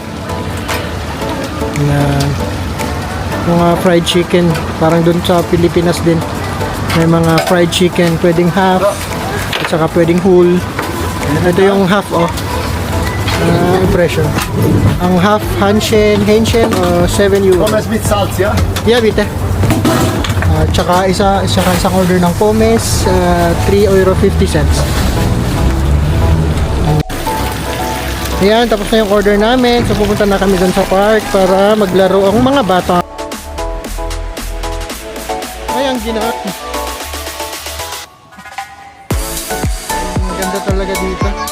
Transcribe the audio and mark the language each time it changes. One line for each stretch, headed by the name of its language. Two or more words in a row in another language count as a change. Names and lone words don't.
Filipino: Mga
English: fried chicken,
Filipino: parang dun sa Pilipinas din may mga
English: fried chicken,
Filipino: pwedeng half at saka pwedeng whole. Ito yung
English: half impression.
Filipino: Ang half Hähnchen 7 euro.
German: Pommes mit Salz, ja? Yeah, bitte.
Filipino: Tsaka isang order ng pommes, 3 euro 50 cents. Ayan, tapos na yung order namin. So pupunta na kami dun sa park para maglaro ang mga bata. Ay, ang ginawa. Ang ganda talaga dito.